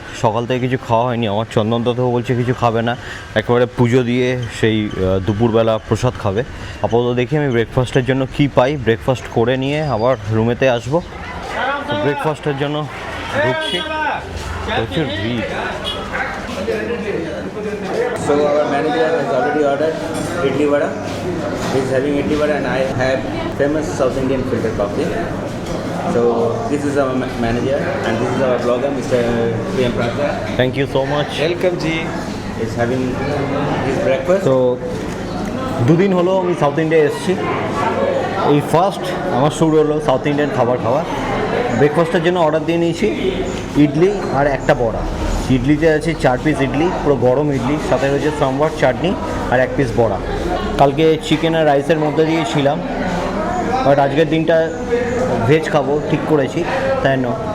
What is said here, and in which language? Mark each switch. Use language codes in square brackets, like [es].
[bn] সকাল থেকে কিছু খাওয়া হয়নি আমার। চন্দনদাতেও বলছে কিছু খাবে না, একেবারে পুজো দিয়ে সেই দুপুরবেলা প্রসাদ খাবে। আপাতত দেখি আমি ব্রেকফাস্টের জন্য কি পাই। ব্রেকফাস্ট করে নিয়ে আবার রুমেতে আসবো। তো ব্রেকফাস্টের জন্য ঢুকছি, প্রচুর ভিড়। [en] So our manager has already ordered idli vada. He is having idli vada and I have famous South Indian filter coffee. So this is our manager and this is our blogger Mr. Priyam Prasad. Thank you so much. Welcome ji. Is having his breakfast. [bn] তো 2 দিন হলো আমি south India এসেছি। এই first আমার শুরু হলো south Indian খাবার খাওয়া। ব্রেকফাস্টের জন্য অর্ডার দিয়ে নিয়েছি ইডলি আর একটা বড়া। ইডলিতে আছে 4 পিস ইডলি, পুরো গরম ইডলি, সাথে রয়েছে সাম্বার, চাটনি আর 1 পিস বড়া। কালকে চিকেন আর রাইসের মধ্যে দিয়ে ছিলাম, বাট আজকের দিনটা ভেজ খাবো ঠিক করেছি, তাই না?